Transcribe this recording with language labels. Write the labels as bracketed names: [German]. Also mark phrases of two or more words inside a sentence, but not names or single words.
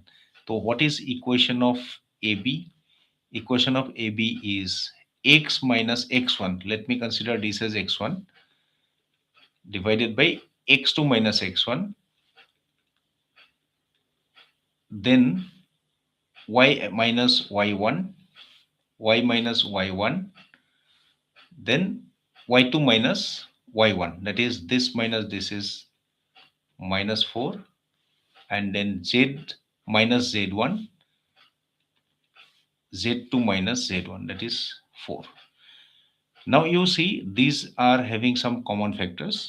[English] So what is equation of AB? Equation of AB is x minus x1. Let me consider this as x1 divided by x2 minus x1. Then y minus y1, y minus y1, then y2 minus y1. That is this minus this is minus 4, and then z minus z1, z2 minus z1, that is 4. Now you see these are having some common factors.